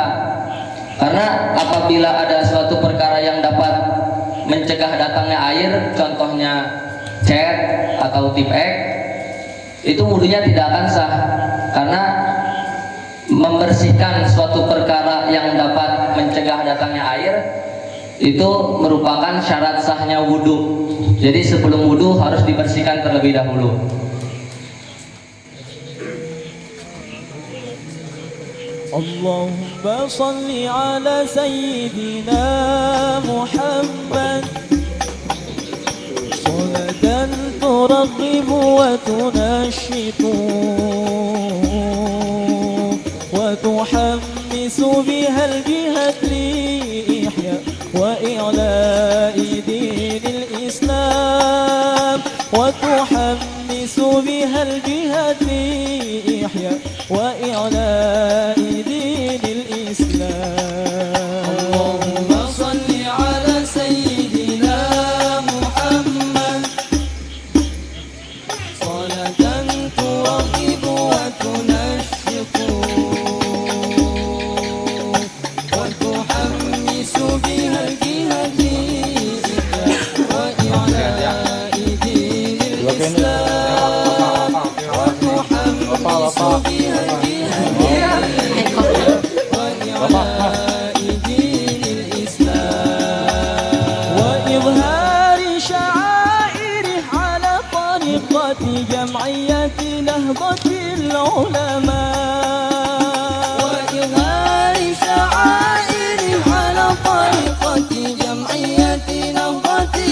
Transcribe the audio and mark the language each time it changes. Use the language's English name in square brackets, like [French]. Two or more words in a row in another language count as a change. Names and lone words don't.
[Indonesian] Karena apabila ada suatu perkara yang dapat mencegah datangnya air, contohnya cat atau tip X, itu wudhunya tidak akan sah. Karena membersihkan suatu perkara yang dapat mencegah datangnya air itu merupakan syarat sahnya wudhu. Jadi sebelum wudhu harus dibersihkan terlebih dahulu. [Arabic] اللهم صل على سيدنا محمد صلاة ترغب وتنشط وتحمس بها الجهاد لإحياء وإعلاء دين الإسلام، وتحمس بها الجهاد لإحياء وإعلاء دين الإسلام. اللهم صل على سيدنا محمد صلاة ترغب وتنشط وتحمس بها الجهاد لإحياء وإعلاء دين الإسلام، وتحمس بها جمعية نهضة العلماء وإظهار شعائره على طريقة جمعية نهضة